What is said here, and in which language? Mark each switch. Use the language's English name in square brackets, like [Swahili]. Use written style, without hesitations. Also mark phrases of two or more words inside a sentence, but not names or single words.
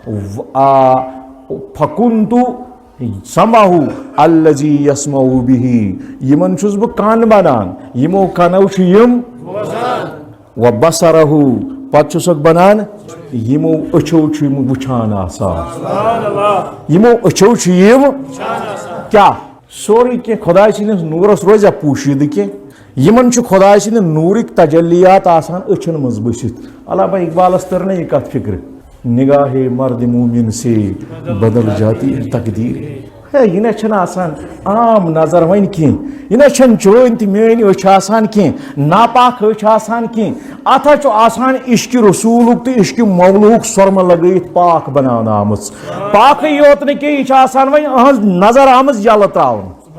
[Arabic] فکنتُ سمعہُ الذی یسمعُ بِہِ [Kashmiri] یِمن چھُس بہٕ کان بنان یِمو کنو چھِ یِم وبصرہُ پتہٕ چھُسکھ بنان یِمو أچھو چھُ یِم وٕچھان آسان یِمو أچھو چھِ یِم کیٛاہ سورُے کینٛہہ خۄداے سٕنٛدِس نوٗرس روزیا پوٗشیٖدٕ کینٛہہ یِمن چھُ خۄداے سٕنٛدِ نوٗرٕکۍ تجلیات آسان أچھن منٛز بٔسِتھ علامہ اقبالس تٔر نہ یہِ کتھ فِکرِ [Urdu] نگاہے مرد مومن سے بدل جاتی ہے تقدیر [Kashmiri] ہے یہِ نہ چھنہٕ آسان عام نظر وۄنۍ کینٛہہ یہِ نہ چھنہٕ چٲنۍ تہِ میٲنۍ أچھ آسان کینٛہہ ناپاک أچھ آسان کینٛہہ اتھ حظ چھُ آسان عشقِ رسوٗلُک تہٕ عشقِ مولوٗہُک سۄرمہٕ لگٲیِتھ پاک بناونہٕ آمٕژ پاکٕے یوت نہٕ کینٛہہ یہِ چھِ آسان وۄنۍ أہٕنٛز نظر آمٕژ یلہٕ تراونہٕ